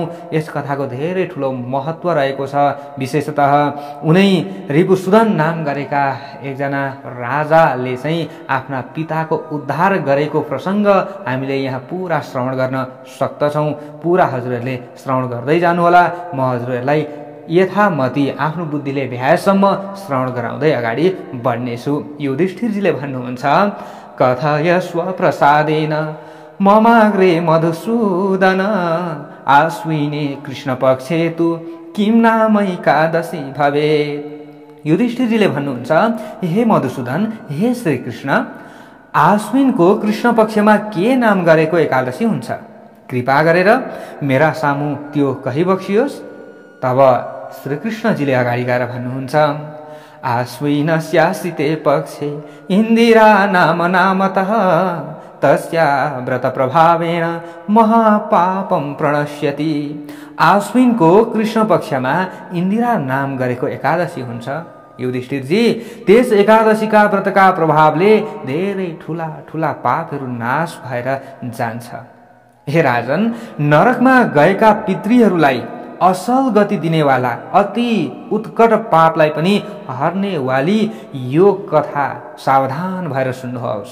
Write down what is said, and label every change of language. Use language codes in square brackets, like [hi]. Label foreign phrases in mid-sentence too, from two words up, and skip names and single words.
[ne] यस कथाको धेरै ठूलो महत्व रहेको छ। विशेषतः उनै रिपुसुदन नाम गरेका एकजना राजाले चाहिँ आफ्ना पिताको उद्धार गरेको प्रसङ्ग हामीले यहाँ पुरा श्रवण गर्न सक्दछौँ। पुरा हजुरहरूले श्रवण गर्दै जानुहोला। म हजुरहरूलाई यथामति आफ्नो बुद्धिले भ्याएसम्म श्रवण गराउँदै अगाडि बढ्नेछु। युधिष्ठिरजीले भन्नुहुन्छ, [sa] कथय स्वप्रसादेन ममाग्रे मधुसूदन आश्विने कृष्ण पक्षे तु किं नाम एकादशी भवेत्। [ne] युधिष्ठिरजीले भन्नुहुन्छ, हे मधुसूदन, हे श्रीकृष्ण, आश्विनको कृष्ण पक्षमा के नाम गरेको एकादशी हुन्छ? कृपा गरेर मेरा सामु त्यो कहिबक्सियोस्। तब श्रीकृष्णजीले अगाडि गएर भन्नुहुन्छ, [sa] आश्विनस्यासिते पक्षे इन्दिरा नाम नामतः तस्या व्रत प्रभावेण महापापम प्रणश्यति। [ne] आश्विनको कृष्ण पक्षमा इन्दिरा नाम गरेको एकादशी हुन्छ। युधिष्ठिरजी, त्यस एकादशीका व्रतका प्रभावले धेरै ठूला ठूला पापहरू नाश भएर जान्छ। हे राजन, नरकमा गएका पितृहरूलाई असल गति दिनेवाला अति उत्कट पापलाई पनि हर्नेवाली यो कथा सावधान भएर सुन्नुहोस्।